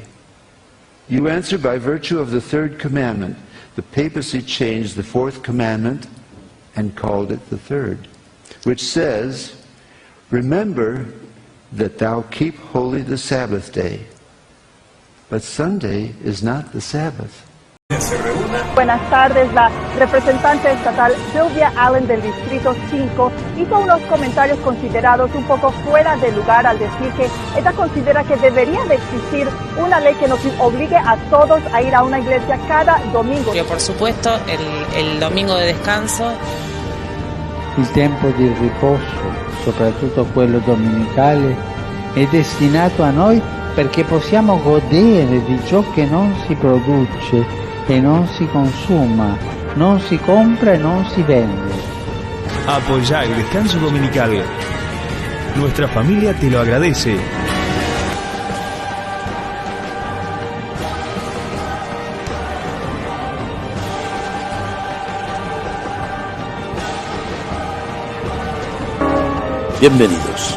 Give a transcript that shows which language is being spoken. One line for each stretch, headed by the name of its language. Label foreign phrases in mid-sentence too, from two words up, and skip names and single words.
English: You answer by virtue of the third commandment. The papacy changed the fourth commandment and called it the third, which says, "Remember that thou keep holy the Sabbath day." But Sunday is not the Sabbath.
Spanish: Buenas tardes. La representante estatal Sylvia Allen del Distrito 5 hizo unos comentarios considerados un poco fuera de lugar al decir que ella considera que debería de existir una ley que nos obligue a todos a ir a una iglesia cada domingo. Por supuesto, el domingo de descanso.
Italian: Il tempo di riposo, soprattutto quello domenicale, è destinato a noi perché possiamo godere di ciò che non si produce e non si consuma, non si compra e non si vende.
Spanish: Apoyá el descanso dominical. Nuestra familia te lo agradece. Bienvenidos.